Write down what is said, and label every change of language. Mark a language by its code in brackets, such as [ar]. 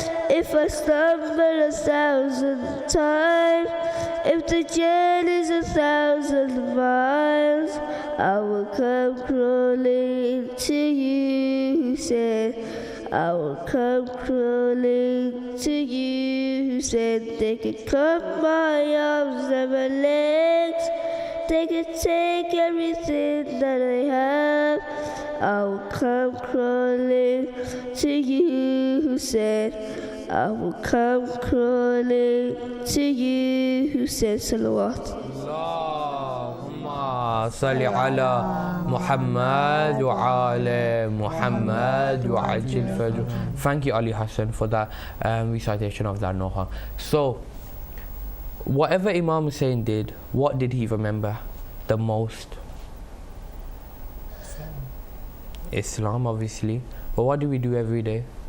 [en] if I stumble 1,000 times, if the journey's 1,000 miles, I will come crawling to you, who said, I will come crawling to you, who said they could cut my arms and my legs, they could take everything that I have. I will come crawling to you, who said, I will come crawling to you, who said, Salawat. [ar] اللهم صل على محمد وعلى محمد وعجل فرجه. [en] Thank you, Ali Hassan, for that recitation of that Noha. So, whatever Imam Hussein did, what did he remember the most? Islam, obviously. But what do we do every day?